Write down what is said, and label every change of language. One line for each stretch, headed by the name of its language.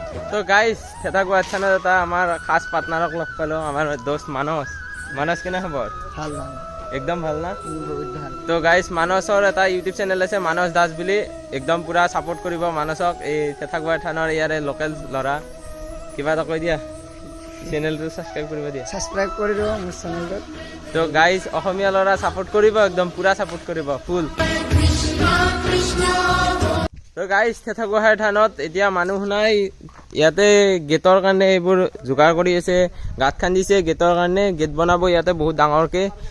Assamese: তো গাইজ থেথাগুৱাৰ থানত এটা আমাৰ খাস পাৰ্টনাৰক লগ পালোঁ, আমাৰ দোস্ত মানস কেনে খবৰ? ভাল একদম ভাল না? বহুত ভাল। তো গাইজ মানসৰ এটা ইউটিউব চেনেল আছে, মানস দাস বুলি। একদম পুৰা ছাপোৰ্ট কৰিব মানসক। এই থেথাগুৱাৰ থানৰ ইয়াৰে লোকেল ল'ৰা। কিবা এটা কৈ দিয়া, চেনেলটো ছাবস্ক্ৰাইব কৰিব দিয়া।
Bangla: সাবস্ক্রাইব করে দিও আমার চ্যানেলটা।
Assamese: তো গাইজ অসমীয়া ল'ৰা ছাপোৰ্ট কৰিব, একদম পুৰা ছাপোৰ্ট কৰিব ফুল। তো গাইজ থেথাগুৱাৰ থানত এতিয়া মানুহ নাই। ইয়াতে গেটৰ কাৰণে এইবোৰ যোগাৰ কৰি আছে, গাঁত খান্দিছে গেটৰ কাৰণে, গেট বনাব ইয়াতে বহুত ডাঙৰকৈ।